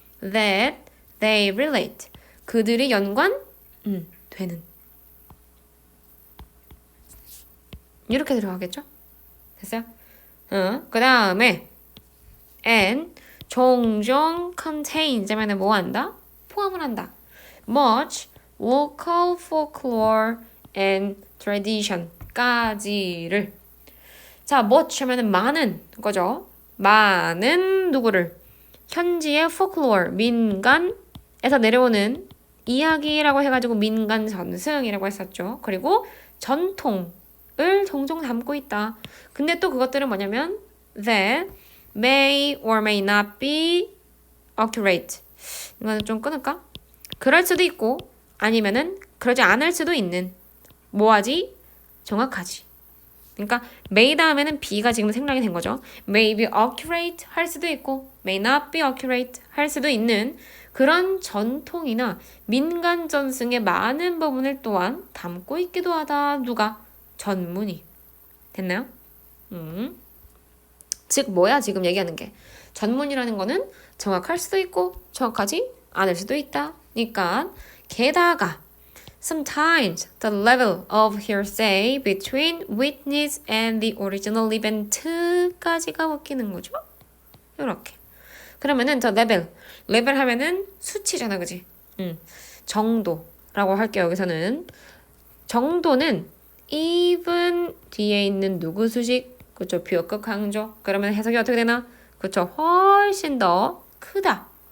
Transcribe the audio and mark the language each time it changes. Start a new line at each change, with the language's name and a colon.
English: That they relate.
Korean: 그들이 연관 되는. 이렇게 들어가겠죠? 됐어요? 그 다음에 and 종종 contains 하면 뭐 한다? 포함을 한다.
English: Much local folklore and tradition
Korean: 까지를 자,
English: much
Korean: 하면 많은 거죠. 많은 누구를 현지의 folklore 민간에서 내려오는 이야기라고 해가지고 민간 전승이라고 했었죠. 그리고 전통을 종종 담고 있다. 근데 또 그것들은 뭐냐면
English: that may or may not be accurate.
Korean: 이거는 좀 끊을까? 그럴 수도 있고 아니면은 그러지 않을 수도 있는 뭐하지? 정확하지. 그러니까 may 다음에는 be가 지금 생략이 된 거죠.
English: may be accurate
Korean: 할 수도 있고
English: may not be accurate
Korean: 할 수도 있는 그런 전통이나 민간 전승의 많은 부분을 또한 담고 있기도 하다. 누가? 전문이. 됐나요? 즉 뭐야 지금 얘기하는 게 전문이라는 거는 정확할 수도 있고 정확하지 않을 수도 있다. 그러니까 게다가
English: sometimes the level of hearsay between witness and the original event
Korean: 까지가 묶이는 거죠. 이렇게. 그러면은 저 레벨 하면은 수치잖아, 그지? 정도라고 할게요. 여기서는 정도는 even 뒤에 있는 누구 수식, 그쵸? 비역극 강조. 그러면 해석이 어떻게 되나? 그쵸? 훨씬 더 크다.